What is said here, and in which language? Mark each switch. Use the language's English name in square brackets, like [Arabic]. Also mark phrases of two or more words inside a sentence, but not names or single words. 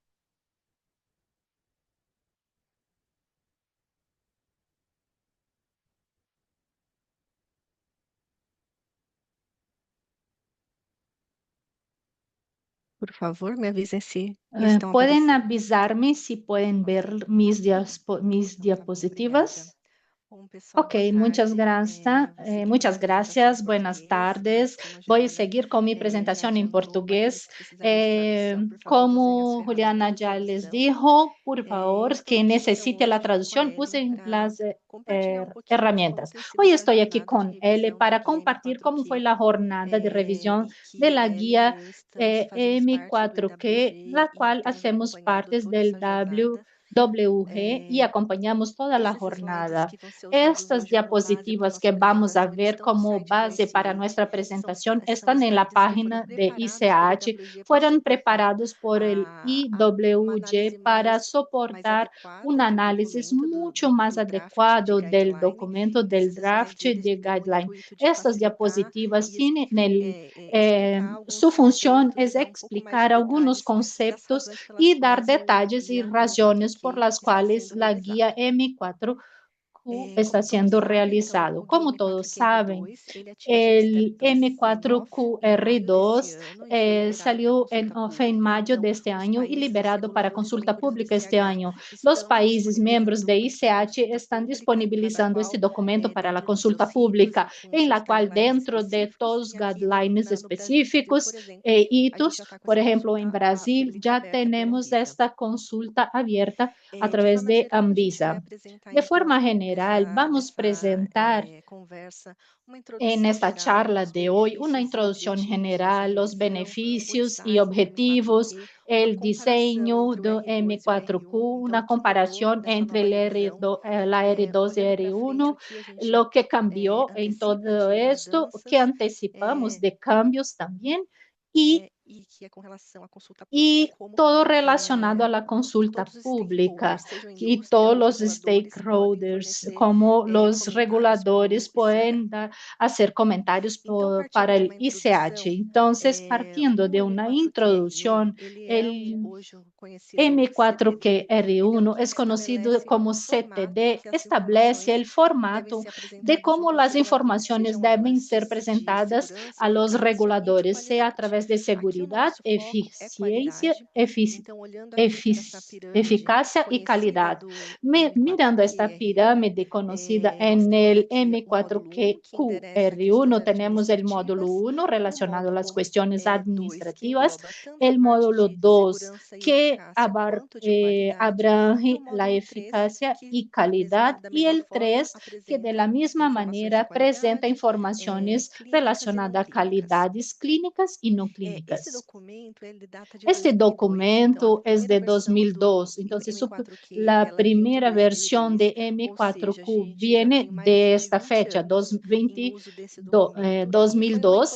[Portuguese] Por favor, me avisen si estão [Spanish] ¿Pueden [Portuguese] aparecendo. [Spanish] avisarme si pueden ver mis diapositivas? [Portuguese] Bom, pessoal, Ok, boa [Spanish] muchas [Portuguese] tarde. [Spanish] gracias. [Portuguese] Você que [Spanish] Muchas [Portuguese] tem a apresentação [Spanish] gracias. [Portuguese] em [Spanish] Buenas [Portuguese] português, [Spanish] tardes. [Portuguese] como a [Spanish] Voy a [Portuguese] Juliana [Spanish] seguir con mi [Portuguese] já [Spanish] presentación en [Portuguese] adiantou, para [Spanish] portugués. [Portuguese] aqueles que precisarem de tradução, por favor, usem as [Spanish] Como Juliana [Portuguese] ferramentas de [Spanish] ya les [Portuguese] tradução. [Spanish] dijo, por favor, [Portuguese] Estou [Spanish] que [Portuguese] aqui, então, [Spanish] necesite la [Portuguese] hoje com a [Spanish] traducción, [Portuguese] Ellen [Spanish] usen [Portuguese] para [Spanish] las [Portuguese] compartilhar um pouquinho de como [Spanish] herramientas. [Portuguese] tem sido [Spanish] Hoy [Portuguese] essa [Spanish] estoy aquí [Portuguese] jornada de [Spanish] con L [Portuguese] revisão da [Spanish] para [Portuguese] guia [Spanish] compartir cómo fue [Portuguese] M4Q, [Spanish] la jornada de revisión [Portuguese] e [Spanish] de [Portuguese] que [Spanish] la [Portuguese] Ellen [Spanish] guía [Portuguese] e eu fazemos parte do [Spanish] M4Q, la [Portuguese] IWG e [Spanish] cual [Portuguese] temos [Spanish] hacemos [Portuguese] acompanhado [Spanish] parte [Portuguese] toda [Spanish] del [Portuguese] essa jornada. [Spanish] WG y acompañamos toda la [Portuguese] Esses slides [Spanish] jornada. [Portuguese] que vão ser usados [Spanish] Estas [Portuguese] hoje como base para a [Spanish] diapositivas [Portuguese] nossa [Spanish] que vamos a [Portuguese] apresentação, eles [Spanish] ver [Portuguese] estão no [Spanish] como [Portuguese] site do [Spanish] base para [Portuguese] ICA. [Spanish] nuestra [Portuguese] São [Spanish] presentación están en la [Portuguese] slides que foram [Spanish] página de [Portuguese] preparados pelo [Spanish] ICH, [Portuguese] IWG para [Spanish] fueron [Portuguese] suportar [Spanish] preparados por el [Portuguese] uma análise [Spanish] IWG para [Portuguese] mais [Spanish] soportar un [Portuguese] adequada do [Spanish] análisis [Portuguese] documento, [Spanish] mucho más [Portuguese] do draft de [Spanish] adecuado del [Portuguese] guideline. [Spanish] documento del [Portuguese] Esses [Spanish] draft [Portuguese] slides, eles [Spanish] de [Portuguese] têm o [Spanish] guideline. [Portuguese] intuito de [Spanish] Estas [Portuguese] facilitar [Spanish] diapositivas [Portuguese] e [Spanish] tienen [Portuguese] explicar alguns [Spanish] su función [Portuguese] conceitos [Spanish] es [Portuguese] e dar um pouco mais de [Spanish] explicar algunos [Portuguese] detalhes das [Spanish] conceptos [Portuguese] razões pelas [Spanish] y dar [Portuguese] quais o [Spanish] detalles y [Portuguese] guia [Spanish] razones por [Portuguese] M4Q [Spanish] las [Portuguese] está [Spanish] cuales [Portuguese] sendo [Spanish] la [Portuguese] realizado. [Spanish] guía M4Q está [Portuguese] Como todos [Spanish] siendo [Portuguese] sabem, então, [Spanish] realizado. [Portuguese] o guia [Spanish] Como todos saben, [Portuguese] M4QR2, ele atingiu o [Spanish] el [Portuguese] status off em maio desse [Spanish] M4QR2 [Portuguese] ano e foi liberado para [Spanish] salió [Portuguese] consulta [Spanish] en [Portuguese] pública. [Spanish] mayo [Portuguese] Então, [Spanish] de este [Portuguese] os [Spanish] año y [Portuguese] países, os [Spanish] liberado para [Portuguese] reguladores, [Spanish] consulta [Portuguese] além do [Spanish] pública este [Portuguese] CH, [Spanish] año. Los [Portuguese] estão [Spanish] países [Portuguese] disponibilizando [Spanish] miembros [Portuguese] o [Spanish] de [Portuguese] documento para [Spanish] ICH [Portuguese] consulta [Spanish] están [Portuguese] pública, em cada [Spanish] disponibilizando este [Portuguese] qual, [Spanish] documento para la [Portuguese] dentro dos seus [Spanish] consulta [Portuguese] ritos e [Spanish] pública, [Portuguese] com [Spanish] en [Portuguese] seus [Spanish] la cual [Portuguese] guidelines [Spanish] dentro de [Portuguese] específicos. [Spanish] todos [Portuguese] E [Spanish] los [Portuguese] aqui [Spanish] guidelines [Portuguese] no Brasil, por [Spanish] específicos [Portuguese] exemplo, [Spanish] e [Portuguese] a gente já [Spanish] hitos, [Portuguese] está com [Spanish] por [Portuguese] essa [Spanish] ejemplo, en [Portuguese] consulta [Spanish] Brasil [Portuguese] pública [Spanish] ya [Portuguese] aberta pela [Spanish] tenemos [Portuguese] Anvisa. [Spanish] esta consulta abierta a [Portuguese] De [Spanish] través [Portuguese] forma [Spanish] de [Portuguese] geral, a gente vai [Spanish] Anvisa. [Portuguese] apresentar, [Spanish] De [Portuguese] então, [Spanish] forma general, vamos a presentar [Portuguese] conversa, uma [Spanish] en [Portuguese] introdução [Spanish] esta [Portuguese] geral [Spanish] charla [Portuguese] aos [Spanish] de hoy una [Portuguese] benefícios e [Spanish] introducción [Portuguese] objetivos de [Spanish] general, los [Portuguese] revisão, o [Spanish] beneficios y [Portuguese] design do [Spanish] objetivos, [Portuguese] M4Q, uma [Spanish] el [Portuguese] comparação [Spanish] diseño [Portuguese] entre o [Spanish] de [Portuguese] R2 e o R1, [Spanish] M4Q, [Portuguese] então o [Spanish] una [Portuguese] que mudou [Spanish] comparación [Portuguese] dessa [Spanish] entre [Portuguese] nova [Spanish] el [Portuguese] revisão, [Spanish] la R2 y [Portuguese] olhando para frente, [Spanish] R1, [Portuguese] o que a gente [Spanish] lo que cambió en [Portuguese] antecipa [Spanish] todo [Portuguese] de [Spanish] esto, que [Portuguese] mudanças, [Spanish] anticipamos de cambios también, [Portuguese] e que é com relação à consulta pública, [Spanish] y [Portuguese] como [Spanish] todo relacionado a la consulta [Portuguese] todos os [Spanish] pública [Portuguese] stakeholders, sejam [Spanish] y [Portuguese] indústria [Spanish] todos [Portuguese] ou [Spanish] los [Portuguese] reguladores, podem [Spanish] stakeholders, [Portuguese] fornecer [Spanish] como los [Portuguese] comentários para o [Spanish] reguladores [Portuguese] ICA. [Spanish] pueden hacer comentarios [Portuguese] Então, partindo [Spanish] para [Portuguese] de [Spanish] el [Portuguese] uma [Spanish] ICH. [Portuguese] introdução, [Spanish] Entonces, partiendo [Portuguese] o [Spanish] de una [Portuguese] M4QR1, [Spanish] introducción, [Portuguese] ele é [Spanish] el [Portuguese] hoje conhecido CTD, ele é o [Spanish] M4QR1 [Portuguese] que [Spanish] es conocido [Portuguese] estabelece [Spanish] como [Portuguese] o formato [Spanish] CTD, [Portuguese] que as [Spanish] establece [Portuguese] informações [Spanish] el [Portuguese] devem [Spanish] formato [Portuguese] ser [Spanish] de [Portuguese] apresentadas [Spanish] cómo [Portuguese] junto aos [Spanish] las [Portuguese] reguladores, [Spanish] informaciones [Portuguese] sejam [Spanish] deben [Portuguese] elas [Spanish] ser [Portuguese] de [Spanish] presentadas [Portuguese] segurança, [Spanish] a los [Portuguese] eficácia e de [Spanish] reguladores, sea a [Portuguese] qualidade. [Spanish] través de [Portuguese] Aqui o [Spanish] seguridad, [Portuguese] nosso foco é [Spanish] eficiencia, [Portuguese] qualidade. Então, olhando aqui nessa pirâmide [Spanish] eficacia y [Portuguese] conhecida [Spanish] calidad. [Portuguese] do [Spanish] Mirando esta [Portuguese] M4QR1, [Spanish] pirámide conocida [Portuguese] nós [Spanish] en [Portuguese] temos [Spanish] el [Portuguese] aqui o módulo 1, que endereça questões [Spanish] M4QR1, tenemos el módulo [Portuguese] administrativas, [Spanish] 1 [Portuguese] o [Spanish] relacionado a las [Portuguese] módulo [Spanish] cuestiones [Portuguese] 2, que [Spanish] administrativas, [Portuguese] engloba tanto a [Spanish] el [Portuguese] parte [Spanish] módulo [Portuguese] de [Spanish] 2 [Portuguese] segurança e [Spanish] que [Portuguese] eficácia quanto de qualidade, e o [Spanish] abrange la [Portuguese] módulo 3, [Spanish] eficacia [Portuguese] que [Spanish] y calidad, [Portuguese] da [Spanish] y [Portuguese] mesma [Spanish] el [Portuguese] forma [Spanish] 3 que de la [Portuguese] apresenta [Spanish] misma [Portuguese] informações de [Spanish] manera presenta [Portuguese] qualidade, [Spanish] informaciones [Portuguese] clínicas e não [Spanish] relacionadas a [Portuguese] clínicas. [Spanish] calidades clínicas y no [Portuguese] Esse [Spanish] clínicas. Este documento es de 2002, entonces la primera versión de M4Q viene de esta fecha, 2002.